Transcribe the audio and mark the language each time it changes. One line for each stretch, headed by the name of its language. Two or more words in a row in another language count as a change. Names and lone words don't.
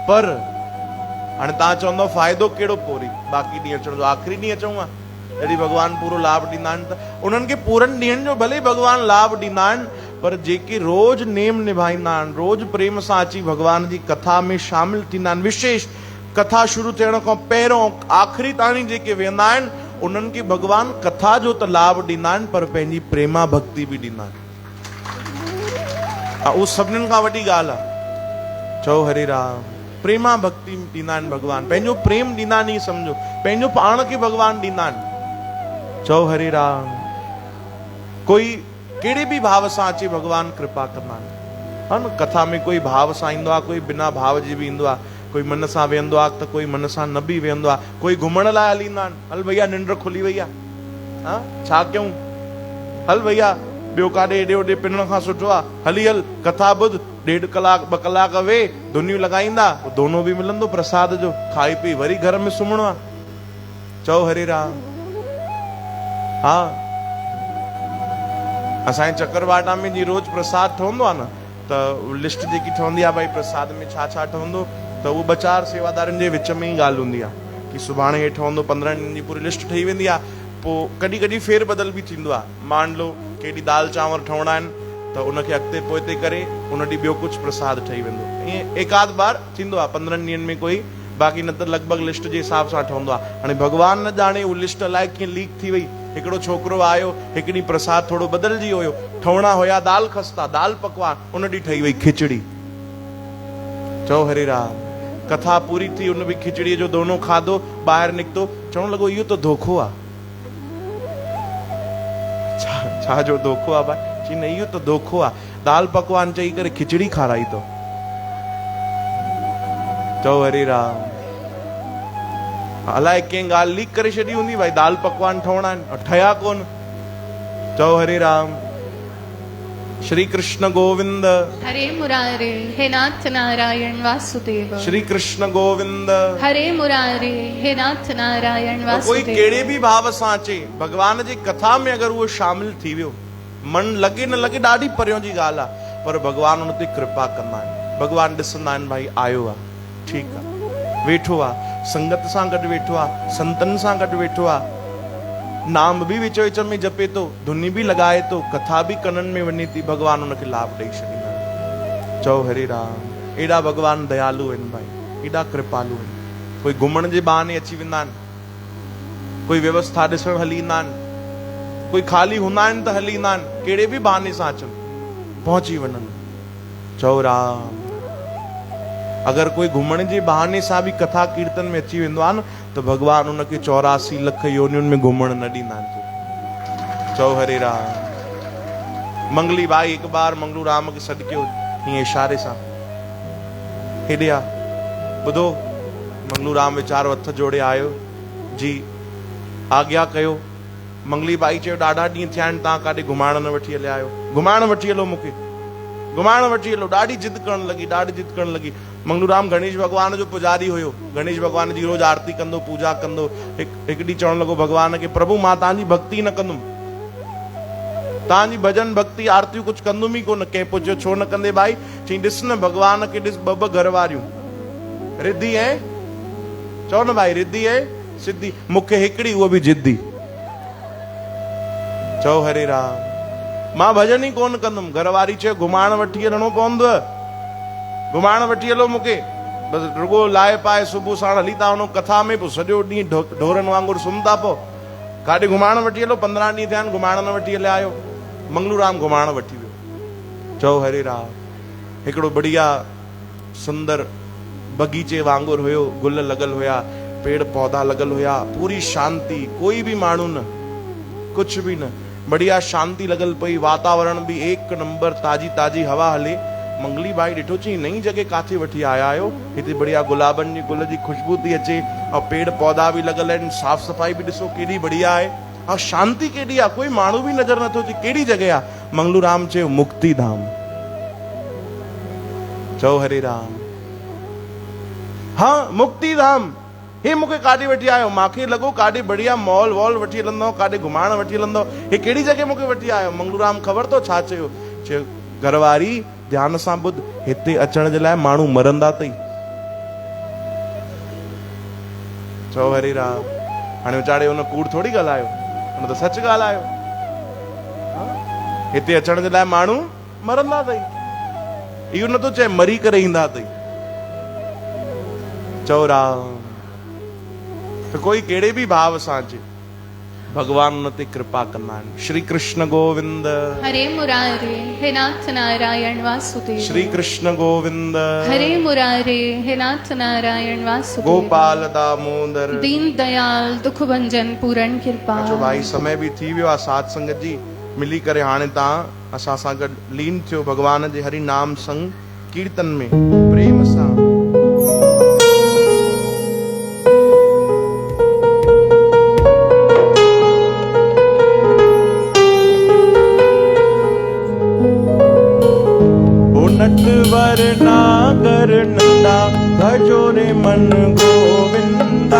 Sindhi: पर हाणे तव्हां चवंदव फ़ाइदो कहिड़ो पोरी बाक़ी ॾींहं अचण जो, आख़िरी ॾींहुं अचूं आहे जॾहिं भगवान पूरो लाभ ॾींदा आहिनि, त उन्हनि खे पूरनि ॾींहंनि जो भले भगवान लाभ ॾींदा आहिनि, पर जेके रोज नेम निभाईंदा आहिनि, रोज प्रेम सां अची भगवान जी कथा में शामिल थींदा आहिनि, विशेष कथा शुरू थियण खां पहिरियों आख़िरी ताणी जेके वेंदा आहिनि, उन्हनि खे भगवान कथा जो त लाभ ॾींदा आहिनि, पर पंहिंजी प्रेमा भक्ति बि ॾींदा आहिनि। उहो सभिनीनि खां वॾी ॻाल्हि आहे। चओ हरे राम। प्रेमा भक्ति ॾींदा आहिनि भगवान, पंहिंजो प्रेम ॾींदा आहिनि, ईअं सम्झो पंहिंजो पाण खे भगवान ॾींदा आहिनि। चओ हरे राम। कोई कहिड़े बि भाव सां अचे भगवान कृपा कंदा आहिनि, हा न। कथा में कोई भाव सां ईंदो आहे, कोई बिना भाव जे बि ईंदो आहे, कोई मन सां वेहंदो आहे त कोई मन सां न बि वेहंदो आहे, कोई घुमण लाइ हली ईंदा आहिनि, हल भैया निंड खुली वई आहे, हा छा कयूं, हल भैया ॿियो काॾे हेॾे होॾे पिनण खां सुठो आहे, हली हल कथा ॿुध, 1.5 कलाक 2 कलाक वे धुनियूं लॻाईंदा, दोनो बि मिलंदो प्रसाद जो, खाई पी वरी घर में सुम्हणो आहे। चओ हरे राम। हा असांजे चकरवाटा में जी रोज प्रसाद ठहंदो आहे न, त लिस्ट जेकी ठहंदी आहे भाई प्रसाद में छा छा ठहंदो, त उहो 2-4 सेवादारनि जे विच में ई ॻाल्हि हूंदी आहे कि सुभाणे हे ठहंदो, 15 ॾींहंनि जी पूरी लिस्ट ठही वेंदी आहे। पोइ कॾहिं कॾहिं फेर बदल बि थींदो आहे,
Hindi: मान लो
Sindhi: केॾी दाल चांवर ठहणा आहिनि त उनखे अॻिते पोइते करे उन ॾींहुं ॿियो कुझु प्रसाद ठही वेंदो, ईअं एकाध बार थींदो आहे 15 ॾींहंनि में कोई, बाक़ी न त लॻभॻि लिस्ट जे हिसाब सां ठहंदो आहे। हाणे भगवान न ॼाणे उहा लिस्ट अलाए कीअं लीक थी वई, हिकिड़ो छोकिरो आयो, हिकु ॾींहुं प्रसाद थोरो बदिलजी वियो, ठहणा हुया दाल खस्ता, दाल पकवान, उन ॾींहुं ठही वई खिचड़ी। चओ हरे राम। कथा पूरी थी, उन बि खिचड़ीअ जो दोनो खाधो, ॿाहिरि निकितो, चवणु लॻो इहो त धोखो आहे। छा जो धोखो आहे भाई? चई न इहो त धोखो आहे, दाल पकवान चई करे खिचड़ी खाराई तो। चओ हरे राम। अलाए कंहिं ॻाल्हि लीक करे छॾी हूंदी भाई, दाल पकवान ठहणा आहिनि, ठहिया कोन। चओ हरे राम। श्री कृष्ण गोविंद हरे मुरारे, हे नाथ नारायण वासुदेव। श्री कृष्ण गोविंद हरे मुरारे, हे नाथ नारायण कोई वासुदेव। कहिड़े बि भाव सां अचे भगवान जी कथा में, अगर उहो शामिल थी वियो, मन लगे न लगे ॾाढी परियों जी ॻाल्हि आहे, पर भगवान उन ते कृपा कंदा आहिनि। भगवान ॾिसंदा आहिनि भाई आयो आहे, ठीकु आहे, वेठो आहे, संगत सां गॾु वेठो आहे, संतनि सां गॾु वेठो आहे, नाम भी विच विच में जपे तो, धुनी भी लगाए तो, कथा भी कनन में वञे थी, भगवान उनखे लाभ ॾेई छॾींदा। चओ हरे राम। एॾा भगवान दयालु आहिनि भाई, एॾा कृपालु आहिनि। कोई घुमण जे बहाने अची वेंदा आहिनि, कोई व्यवस्था ॾिसण हली ईंदा आहिनि, कोई खाली हूंदा आहिनि त हली ईंदा आहिनि, कहिड़े बि बहाने सां अचनि पहुची वञनि। चओ राम। अगर कोई घुमण जे बहाने सां बि कथा कीर्तन में अची वेंदो आहे न, त भगवान उनखे 84 लख योनियुनि में घुमण न ॾींदा आहिनि। चओ हरे राम। मंगली भाई हिकु बार मंगलू राम खे सॾु कयो, हीअं इशारे सां, हेॾे आ, ॿुधो। मंगलू राम वीचारो हथ जोड़े आयो, जी आज्ञा कयो। मंगली बाई चयो ॾाढा ॾींहं थिया आहिनि, तव्हां काॾे घुमाइण न वठी हलिया आहियो, घुमाइण वठी हलो मूंखे, घुमाइण वठी हलो। ॾाढी जिद करण लॻी, ॾाढी जिद करण लॻी। मंगलू राम गणेश भगवान जो पुजारी हुयो, गणेश भगवान जी रोज आरती कंदो, पूजा कंदो। हिकु ॾींहुं चवणु लॻो भगवान खे, प्रभु मां तव्हांजी भक्ति न कंदुमि, तव्हांजी भजन भक्ति आरतियूं कुझु कंदुमि ई कोन। कंहिं पुछियो छो न कंदे भाई? चई ॾिस न भगवान खे ॾिस, ॿ घर वारियूं, रिधी ऐं, चओ न भाई, रिधी ऐं सिद्धी, मूंखे हिकिड़ी, उहो बि जिद्दी। चओ हरे राम। मां भजन ही कोन कंदुमि। घरवारी चयो घुमाइण वठी हलणो पवंदव, घुमाइण वठी हलो मूंखे, बसि रुगो लाए पाए सुबुह साण हली था वञो कथा में, पोइ सॼो ॾींहुं ढोरनि वांगुरु सुम्ही था पोइ काॾे घुमाइण वठी हलो। 15 ॾींहं थिया आहिनि घुमाइण न वठी हलिया आहियो। मंगलूराम घुमाइण वठी वियो। चओ हरे राम। हिकिड़ो बढ़िया सुंदर बगीचे वांगुरु हुयो, गुल लॻल हुया, पेड़ पौधा लॻल हुया, पूरी शांती, कोई भी माण्हू न,
Hindi: कुछ भी
Sindhi: न, बढ़िया शांती लॻल पई, वातावरण
Hindi: भी एक नंबर,
Sindhi: ताजी ताजी हवा हले। मंगली बाई ॾिठो चई नई जगह काथे वठी आया आहियो, हिते बढ़िया गुलाबनि जी गुल जी खुशबू थी अचे, और पेड़ पौधा भी लॻल आहिनि, साफ़ सफ़ाई भी ॾिसो केॾी बढ़िया आहे, और शांती केॾी आहे, कोई माण्हू भी नज़र नथो अचे, कहिड़ी जगह आहे? मंगलूराम चयो मुक्ति धाम। चओ हरे राम। हाँ मुक्ति धाम। हे मूंखे काॾे वठी आयो? मांखे लॻो काॾे बढ़िया मॉल वॉल वठी हलंदो, काॾे घुमाइण वठी हलंदो, हे कहिड़ी जगह मूंखे वठी आयो? मंगलूराम ख़बर तो छा चयो? चयो घरवारी ध्यान सां ॿुध, हिते अचण जे लाइ माण्हू मरंदा अथई। चओ हरे राम। हाणे वीचारे हुन कूड़ थोड़ी ॻाल्हायो, हुन त सच ॻाल्हायो। हिते अचण जे लाइ माण्हू मरंदा अथई, इहो नथो चए मरी करे ईंदा अथई। चओ राम। तो कोई कहिड़े भी भाव सां अचे, भगवान उन ते कृपा कंदा आहिनि। श्री कृष्ण गोविंद हरे मुरारे हे नाथ नारायण वासुदेव। श्री कृष्ण गोविंद हरे मुरारे हे नाथ नारायण वासुदेव। गोपाल दामोदर
Hindi: दीन दयाल दुख भंजन पूरण कृपा।
Sindhi: जो भाई समय भी थी वियो आहे, साध संगत जी मिली करे हाणे तव्हां असां सां गॾु लीन थियो भगवान जे हरि नाम संग कीर्तन में प्रेम सां।
Hindi: नटवर नागर नंदा भजो रे मन गोविंदा।